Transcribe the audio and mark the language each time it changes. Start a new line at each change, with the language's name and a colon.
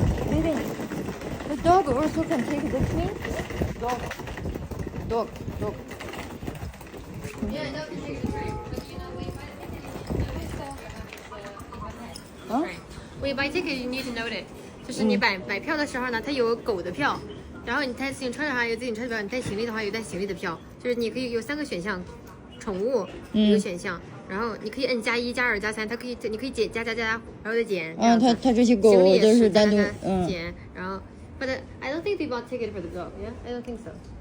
English: Maybe the dog also can take the train. Dog. Yeah, dog can take the train, but you know we buy ticket, you need to note it.
Chinese: 就是你买票的时候呢，它有狗的票。然后你在自行车上有自行车的票，你带行李的话有带行李的票，就是你可以有3个选项，宠物一个选项，然后你可以摁+1、+2、+3，它可以你可以减加，然后再减。它这些狗都是单独减，然后
English: But I don't think they bought ticket for the dog. Yeah, I don't think so.